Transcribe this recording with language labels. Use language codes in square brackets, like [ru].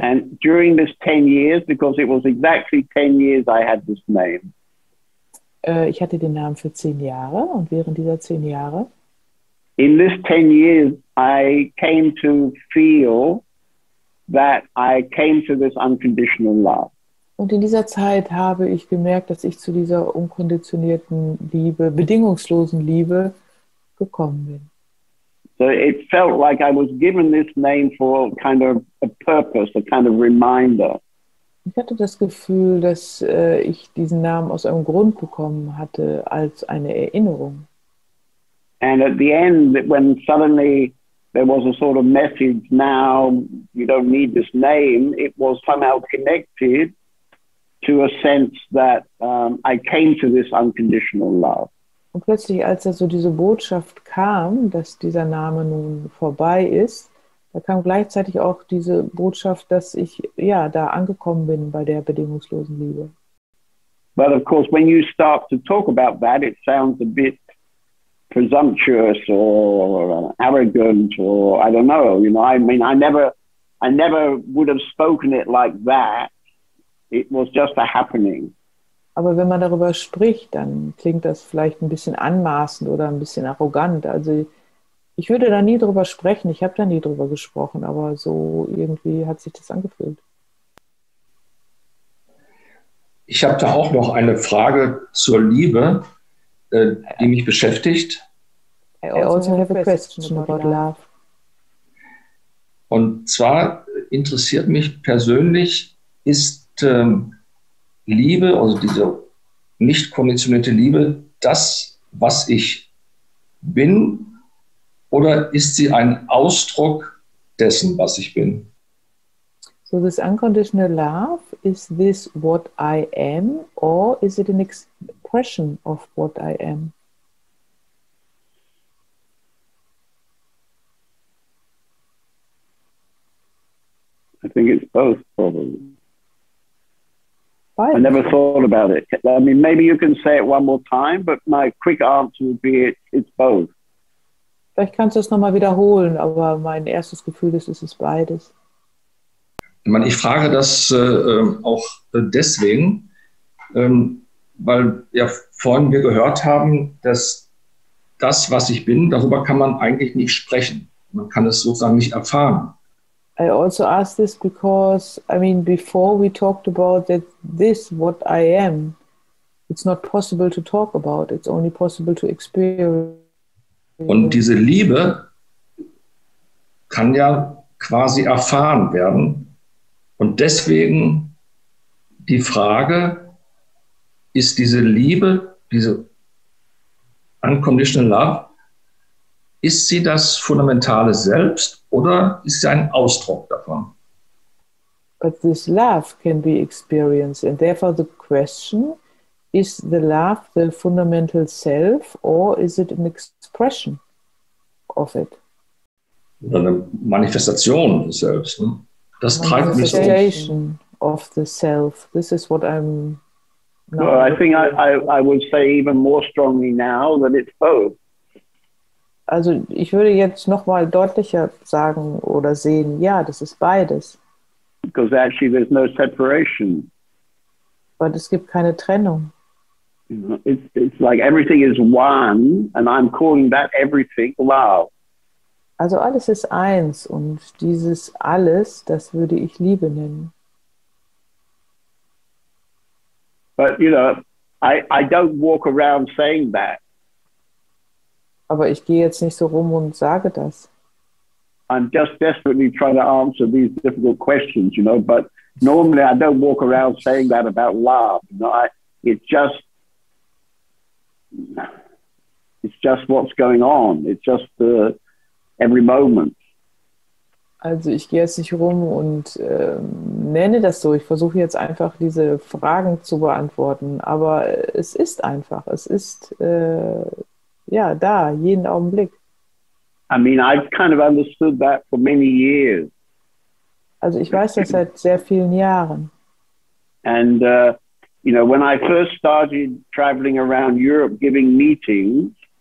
[en] And during this 10 years, because it was exactly 10 years I had this name. [de] Ich hatte den Namen für 10 Jahre und während dieser 10 Jahre [en] in this 10 years, I came to feel that I came to this unconditional love. [de] Und in dieser Zeit habe ich gemerkt, dass ich zu dieser unkonditionierten Liebe, bedingungslosen Liebe gekommen bin. [en] So it felt like I was given this name for kind of a purpose, a kind of reminder. [de] Ich hatte das Gefühl, dass ich diesen Namen aus einem Grund bekommen hatte, als eine Erinnerung. [en] And at the end, when suddenly there was a sort of message, now you don't need this name, it was somehow connected to a sense that I came to this unconditional love. [de] Und plötzlich, als da so diese Botschaft kam, dass dieser Name nun vorbei ist, da kam gleichzeitig auch diese Botschaft, dass ich da angekommen bin bei der bedingungslosen Liebe. [en] But of course, when you start to talk about that, it sounds a bit presumptuous or arrogant or I don't know. I mean, I never would have spoken it like that. It was just a happening. [de] Aber wenn man darüber spricht, dann klingt das vielleicht ein bisschen anmaßend oder ein bisschen arrogant. Also ich würde da nie drüber sprechen, ich habe da nie drüber gesprochen, aber so irgendwie hat sich das angefühlt. Ich habe da auch noch eine Frage zur Liebe, die mich beschäftigt. [en] I also have a question about love. [de] Und zwar interessiert mich persönlich, ist Liebe, also diese nicht konditionierte Liebe, das, was ich bin, oder ist sie ein Ausdruck dessen, was ich bin? [en] So this unconditional love, is this what I am, or is it an expression of what I am? I think it's both, probably. [de] Beides. [en] I never thought about it. I mean, maybe you can say it one more time, but my quick answer would be it's both. [de] Vielleicht kannst du es nochmal wiederholen, aber mein erstes Gefühl ist, es ist beides. Ich frage das auch deswegen, weil ja vorhin wir gehört haben, dass das, was ich bin, darüber kann man eigentlich nicht sprechen. Man kann es sozusagen nicht erfahren. [en] I also asked this because, I mean, before we talked about that this, what I am, it's not possible to talk about. It's only possible to experience. [de] Und diese Liebe kann ja quasi erfahren werden. Und deswegen die Frage, ist diese Liebe, diese [en] unconditional love, [de] ist sie das fundamentale Selbst oder ist sie ein Ausdruck davon? [en] But this love can be experienced, and therefore the question, is the love the fundamental self or is it an expression of it? [de] Oder eine Manifestation des Selbst. Ne? Das treibt mich so. [en] Manifestation of the self. This is what I'm now. Well, I think I would say even more strongly now that it's both. [de] Also ich würde jetzt noch mal deutlicher sagen oder sehen, ja, das ist beides. [en] Because actually there's no separation. [de] Weil es gibt keine Trennung. [en] You know, it's like everything is one, and I'm calling that everything love. [de] Also alles ist eins und dieses alles, das würde ich Liebe nennen. [en] But you know, I don't walk around saying that. [de] Aber ich gehe jetzt nicht so rum und sage das. [en] I'm just desperately trying to answer these difficult questions, you know, but normally I don't walk around saying that about love. You know, it's just what's going on. It's just every moment. [de] Also ich gehe jetzt nicht rum und nenne das so. Ich versuche jetzt einfach diese Fragen zu beantworten. Aber es ist einfach. Es ist ja da, jeden Augenblick. [en] I mean, I've kind of understood that for many years. [de] Also ich weiß das seit sehr vielen Jahren. [en] And, you know, when I first started traveling around Europe giving meetings,